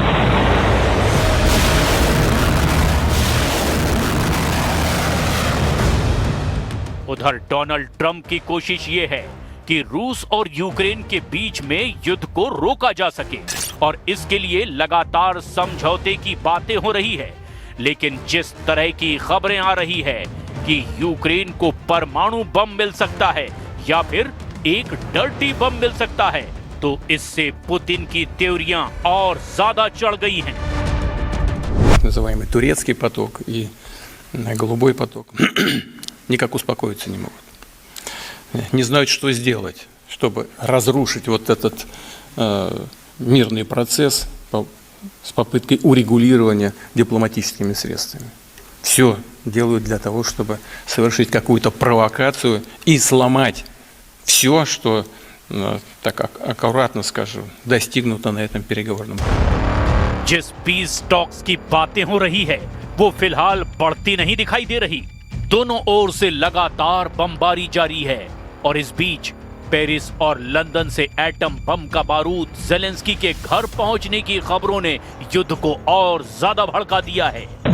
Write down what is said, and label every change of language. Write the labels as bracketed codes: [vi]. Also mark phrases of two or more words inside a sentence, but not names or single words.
[hi] उधर डोनाल्ड ट्रंप की कोशिश ये है कि रूस और यूक्रेन के बीच में युद्ध को रोका जा सके, और इसके लिए लगातार समझौते की बातें हो रही है। लेकिन जिस तरह की खबरें आ रही है कि यूक्रेन को परमाणु बम मिल सकता है या फिर एक [en] dirty bomb [hi] मिल सकता है, तो इससे पुतिन की थ्योरियां और ज्यादा चढ़ गई हैं। [ru] Называемый турецкий поток и голубой поток никак успокоиться не могут. Не знают, что сделать, чтобы разрушить вот этот мирный процесс с попыткой урегулирования дипломатическими средствами. Все делают для того, чтобы совершить какую-то провокацию и сломать все, что, так аккуратно скажу, достигнуто на этом переговорном процессе. [hi] जिस [en] peace talks [hi] की बातें हो रही है, वो फिलहाल बढ़ती नहीं दिखाई दे रही। दोनों ओर से लगातार बमबारी जारी है, और इस बीच पेरिस और लंदन से एटम बम का बारूद ज़ेलेंस्की के घर पहुंचने की खबरों ने युद्ध को और ज्यादा भड़का दिया है।